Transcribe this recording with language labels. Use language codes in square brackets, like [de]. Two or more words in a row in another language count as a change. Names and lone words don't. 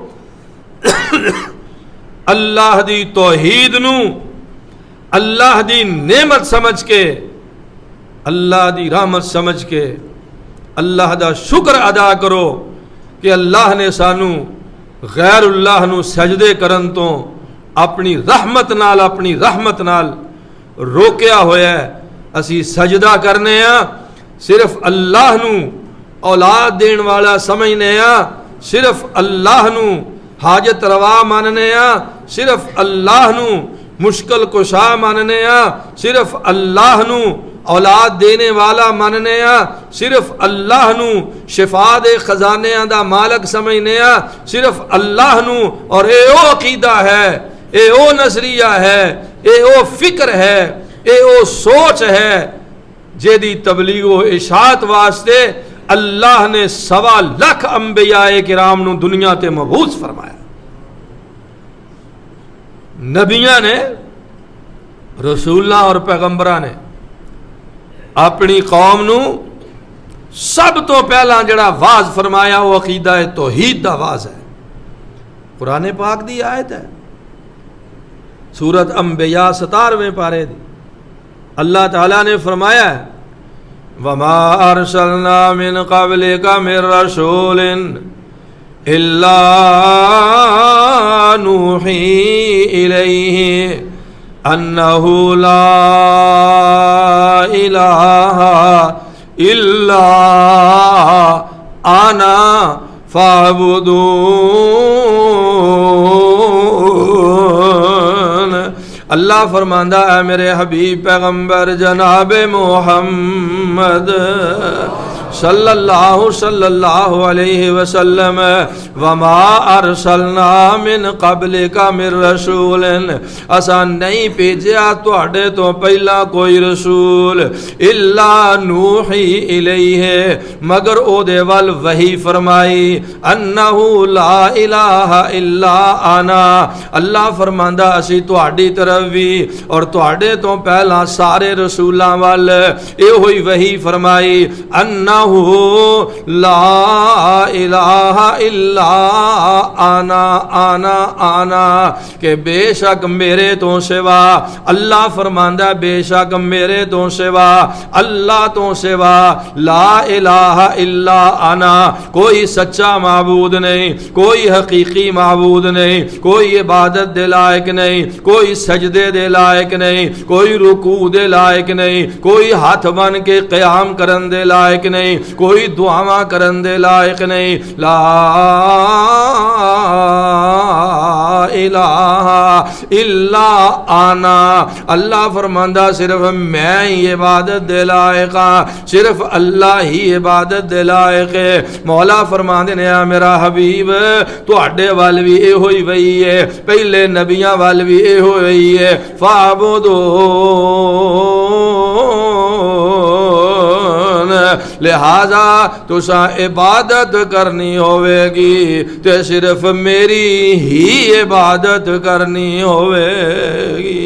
[pa] اللہ دی توحید نو اللہ دی نعمت سمجھ کے، اللہ دی رحمت سمجھ کے اللہ دا شکر ادا کرو کہ اللہ نے سانو غیر اللہ نو سجدے کرن تو اپنی رحمت نال روکیا ہویا ہے. اسی سجدہ کرنے ہاں صرف اللہ نو اولاد دین والا سمجھنے ہاں، صرف اللہ نو حاجت روا ماننے ہاں، صرف اللہ نو مشکل کشا ماننے ہاں، صرف اللہ نو اولاد دینے والا ماننے ہاں، صرف اللہ نو شفا دے خزانے دا مالک سمجھنے ہاں، صرف اللہ نو. اور اے او عقیدہ ہے، اے او نظریہ ہے، اے او فکر ہے، اے او سوچ ہے جیدی تبلیغ و اشاعت واسطے اللہ نے 1.25 لاکھ انبیاء کرام نو دنیا تے مبعوث فرمایا. نبیاں نے، رسولاں اور پیغمبراں نے اپنی قوم نو سب تو پہلا جڑا واز فرمایا وہ عقیدہ توحید دا واز ہے. قرآن پاک دی آیت ہے، سورت انبیاء 17ویں پارے دی. اللہ تعالیٰ نے فرمایا ہے [ar] وَمَا أَرْسَلْنَا مِن قَبْلِكَ مِن رَّسُولٍ إِلَّا نُوحِي إِلَيْهِ أَنَّهُ لَا إِلَٰهَ إِلَّا أَنَا فَاعْبُدُونِ. [pa] اللہ فرماندہ ہے میرے حبیب پیغمبر جناب محمد [ar] صلی اللہ علیہ وسلم وما ارسلنا من قبلک من رسول، [pa] اساں نہیں بھیجیا تواڈے تو پہلا کوئی رسول، [ar] الا نوحی الیہ، [pa] مگر او دے ول وحی فرمائی، [ar] انہ لا الہ الا انا. [pa] اللہ فرماندا اسی تواڈی طرف بھی اور تواڈے تو پہلا سارے رسولاں ول ایہو ہی وحی فرمائی، [ar] انہ لا الہ الا [pa] آنا کہ بے شک میرے تو سوا، اللہ فرماندہ بے شک میرے تو سوا، اللہ تو سوا [ar] لا الہ الا انا، [pa] کوئی سچا معبود نہیں، کوئی حقیقی معبود نہیں، کوئی عبادت دے لائق نہیں، کوئی سجدے دے لائق نہیں، کوئی رکوع دے لائق نہیں، کوئی ہاتھ بن کے قیام کرن دے لائق نہیں، کوئی دعاواں کرن دے لائق نہیں. [ar] لا الہ الا انا، [pa] اللہ فرماندہ صرف میں ہی عبادت دے لائق ہاں، صرف اللہ ہی عبادت دے لائق ہے. مولا فرماندے نے میرا حبیب تواڈے وال بھی اے ہوئی وہی ہے، پہلے نبیاں وال بھی اے ہوئی ہے، فعبدو لہذا تساں عبادت کرنی ہوئے گی تے صرف میری ہی عبادت کرنی ہوئے گی.